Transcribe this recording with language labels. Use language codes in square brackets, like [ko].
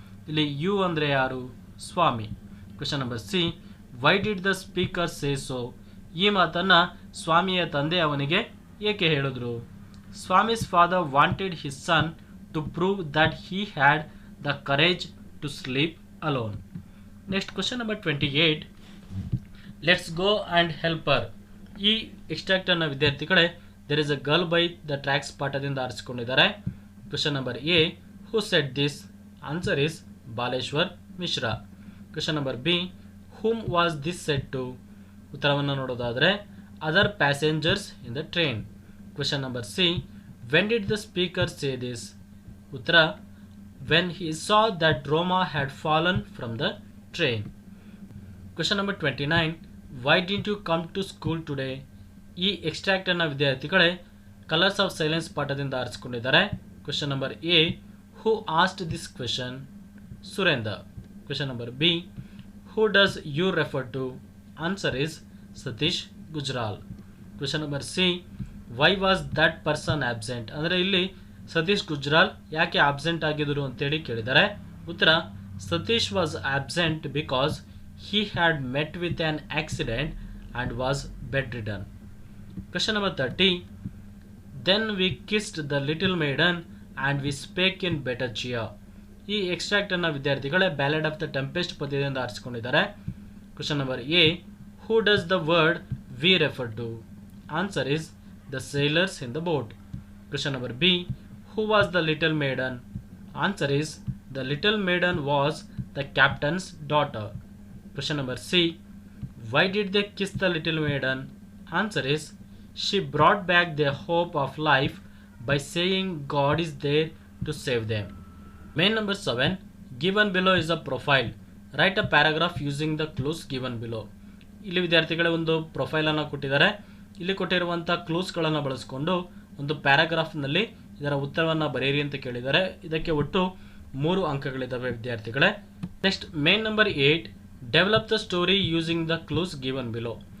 [kn] ಇಲ್ಲಿ ಯು ಅಂದರೆ ಯಾರು? ಸ್ವಾಮಿ. [en] Question number C, why did the speaker say so? [kn] ಈ ಮಾತನ್ನು ಸ್ವಾಮಿಯ ತಂದೆ ಅವನಿಗೆ ಏಕೆ ಹೇಳಿದ್ರು? [en] Swami's father wanted his son to prove that he had the courage to sleep alone. Next, question number 28, let's go and help her. [kn] ಈ extract ಅನ್ನು ವಿದ್ಯಾರ್ಥಿಗಳೇ there is a girl by the tracks ಪಾಠದಿಂದ ಆರಿಸಿಕೊಂಡಿದ್ದಾರೆ. [en] Question number A, who said this? Answer is Baleshwar Mishra. Question number B, whom was this said to? [kn] ಉತ್ತರವನ್ನು ನೋಡೋದಾದರೆ [en] Other passengers in the train. Question number C, when did the speaker say this? ಉತ್ತರ, when he saw that Roma had fallen from the train. Question number 29, why didn't you come to school today? [kn] ಈ extract ಅನ್ನು ವಿದ್ಯಾರ್ಥಿಗಳೇ colours of silence ಪಾಠದಿಂದ ಆರಿಸಿಕೊಂಡಿದ್ದಾರೆ. [en] Question number A, who asked this question? Surender. Question number B, who does you refer to? Answer is Satish Gujral. Question number C, why was that person absent, [kn] ಅಂದರೆ ಇಲ್ಲಿ ಸತೀಶ್ ಗುಜ್ರಾಲ್ ಯಾಕೆ absent ಆಗಿದ್ರು ಅಂತೇಳಿ ಕೇಳಿದ್ದಾರೆ. [en] ಉತ್ತರ, Satish was absent because he had met with an accident and was bedridden. Question number 30. Then we kissed the little maiden and we spake in better cheer. [kn] ಈ extract ಅನ್ನು ವಿದ್ಯಾರ್ಥಿಗಳೇ ballad of the tempest ಪದ್ಯದಿಂದ ಆರಿಸಿಕೊಂಡಿದ್ದಾರೆ. [en] Question number A, who does the word we refer to? Answer is the sailors in the boat. Question number B, who was the little maiden? Answer is the little maiden was the captain's daughter. Question number C, why did they kiss the little maiden? Answer is, she brought back their hope of life by saying God is there to save them. Main number 7, given below is a profile. Write a paragraph using the clues given below. [kn] ಇಲ್ಲಿ ವಿದ್ಯಾರ್ಥಿಗಳೇ ಒಂದು ಪ್ರೊಫೈಲನ್ನು ಕೊಟ್ಟಿದ್ದಾರೆ. ಇಲ್ಲಿ ಕೊಟ್ಟಿರುವಂಥ ಕ್ಲೂಸ್ಗಳನ್ನು ಬಳಸಿಕೊಂಡು ಒಂದು ಪ್ಯಾರಾಗ್ರಾಫ್ನಲ್ಲಿ ಇದರ ಉತ್ತರವನ್ನು ಬರೆಯಿರಿ ಅಂತ ಕೇಳಿದ್ದಾರೆ. ಇದಕ್ಕೆ ಒಟ್ಟು 3 ಅಂಕಗಳಿದ್ದಾವೆ ವಿದ್ಯಾರ್ಥಿಗಳೇ. [en] Next main number 8, develop the story using the clues given below.